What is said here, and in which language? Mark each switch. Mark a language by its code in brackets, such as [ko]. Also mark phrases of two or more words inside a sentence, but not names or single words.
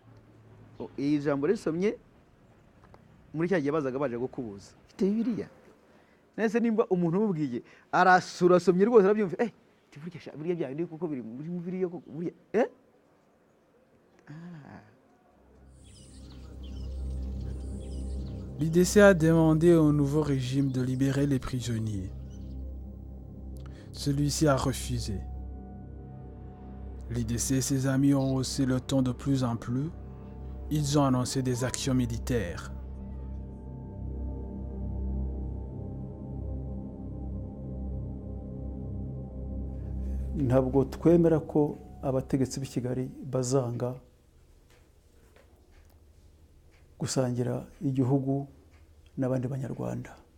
[rw] Iyi jambo risomye muri cya gihe bazaga baje gukubuza ifite Bibiliya nese nimba umuntu umubwiye arasurasomye rwose arabyumva burya bya bindi kuko biri muri Bibiliya kuko burya [fr] L'IDC a demandé au nouveau régime de libérer les prisonniers. Celui-ci a refusé. L'IDC et ses amis ont haussé le ton de plus en plus. Ils ont annoncé des actions militaires. [rw] ntabwo twemera ko abategetsi b'i Kigali bazanga gusangira igihugu n'abandi banyarwanda.